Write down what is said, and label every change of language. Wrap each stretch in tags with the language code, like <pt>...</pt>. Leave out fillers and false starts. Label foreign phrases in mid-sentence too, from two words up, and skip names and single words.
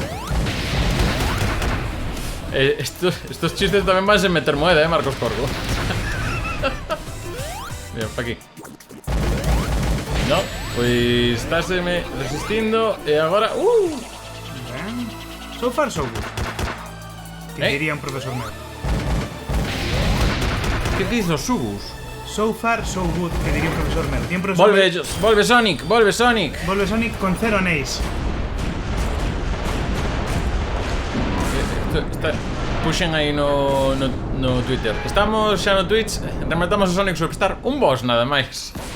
<gl>Estos chistes tamén van a meter moeda, Marcos Corgo. Mira, pa aquí. No, pois estáseme resistindo e agora... Ben.</gl> <en>So far, so good.</en> <gl>Que diría un profesor meu. Que diz os subus?</gl> <en>So far, so good,</en> <gl>que diría un profesor meu. Volve Sonic. Volve Sonic con 0 anéis. Puxen aí no Twitter. Estamos xa no Twitch. Rematamos o Sonic Superstar. Un boss nada máis.</gl>